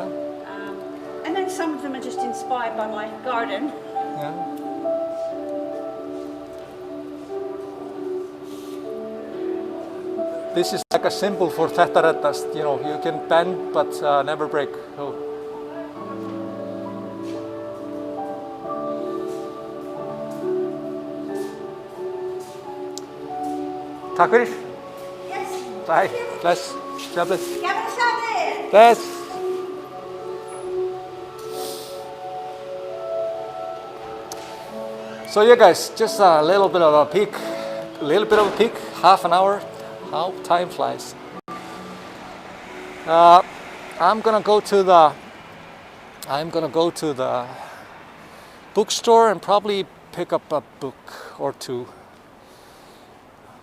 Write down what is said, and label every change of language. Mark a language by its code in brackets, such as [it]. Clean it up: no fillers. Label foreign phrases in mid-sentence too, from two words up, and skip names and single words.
[en] And then some of them are just inspired by my garden. Yeah. This is like a symbol for Tettareddast. You know, you can bend but never break. So. [is] Takk fyrir. [en] Yes. Bye. Bless. God bless. [is] Gaman að sjá þig. Bless. [en] So yeah guys, just a little bit of a peek, half an hour, how time flies. I'm gonna go to the bookstore and probably pick up a book or two.